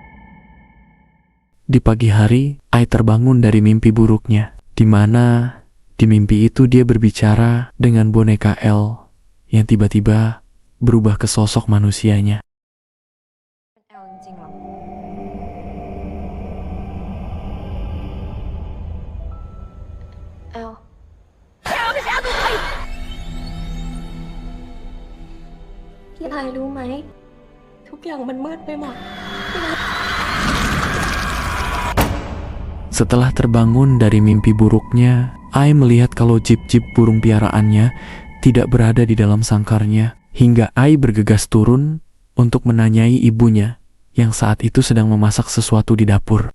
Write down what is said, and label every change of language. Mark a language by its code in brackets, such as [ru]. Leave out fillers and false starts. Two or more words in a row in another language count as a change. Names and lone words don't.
[id] Di pagi hari, Ai terbangun dari mimpi buruknya, di mana Di mimpi itu dia berbicara dengan boneka El yang tiba-tiba berubah ke sosok manusianya. [th] เป็นแอลจริงๆเหรอแอลพี่ไทยรู้ไหม ทุกอย่างมันมืดไปหมด [id] Setelah terbangun dari mimpi buruknya, Ai melihat kalau jeep-jeep burung piaraannya tidak berada di dalam sangkarnya, hingga Ai bergegas turun untuk menanyai ibunya yang saat itu sedang memasak sesuatu di dapur.